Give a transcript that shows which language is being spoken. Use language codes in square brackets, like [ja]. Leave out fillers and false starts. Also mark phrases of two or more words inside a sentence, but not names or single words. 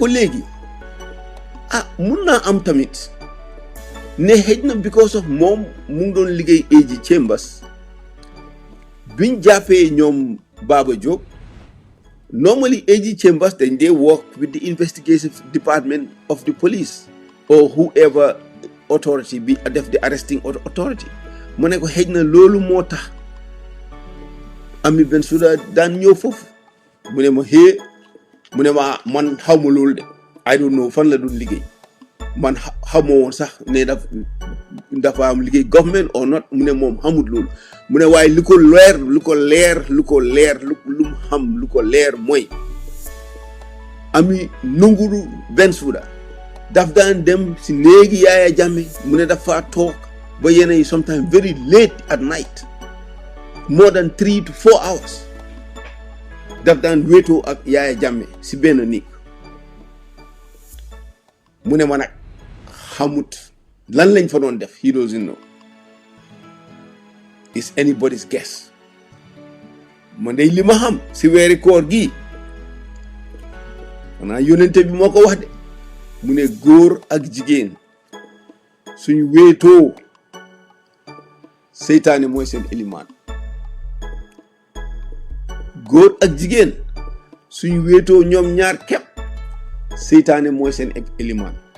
[wo] léegi mun naa am tamit ne xëj na [en] because of [wo] moom mu ngi doon liggéey AG Chambers biñ jàppee ñoom Baba Diop normally AG Chambers dañ dee [en] work with the investigative department of the police or whoever [wo] authority bi def [en] the arresting authority [wo] ma ne ko xëj na loolu moo tax Ami Bensouda daan ñëw foofu mu ne ma mu ne ma man xaw ma loolu de [en] I don't know [wo] fan la doon liggéey man xaw ma woon sax ne dafa am liggéey [en] government or not [wo] mu ne moom xamut loolu mu ne waaye lu ko leer mooy Ami Ndunguru Bensouda daf daan dem si néegi Yaaya Jammeh mu ne dafa toog ba yenn yi [en] sometimes very late at night more than 3 to 4 hours [wo] daf daan wéetoo ak Yaaya Jammeh si benn néeg mu ne ma nag xamut lan lañ fa doon def [en] he doesn't know it's anybody's guess [wo] man day li ma xam si weeri koor gi xanaa yónnente bi moo ko wax de mu ne góor ak jigéen suñu wéetoo seytaane mooy seen ilimaan góor ak jigéen suñu wéetoo ñoom ñaar kepp seytaane mooy seen ilimaan